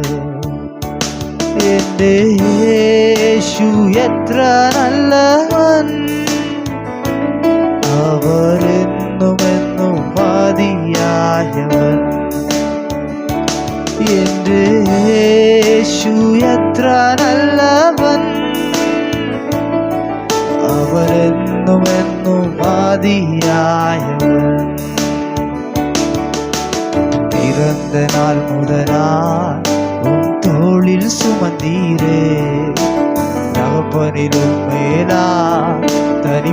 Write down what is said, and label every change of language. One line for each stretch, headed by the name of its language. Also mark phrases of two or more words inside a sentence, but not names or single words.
Malayalam: എൻ്റെ യേശു എത്ര നല്ലവൻ, അവനെന്നും എന്നും മതിയായവൻ. എൻ്റെ യേശു എത്ര നല്ലവൻ, അവനെന്നും എന്നും മതിയായവൻ.
Tamil: பிறந்த நாள் முதலாய் உன் தோளில் சுமந்தீரே, தகப்பனிலும் மேலா தனி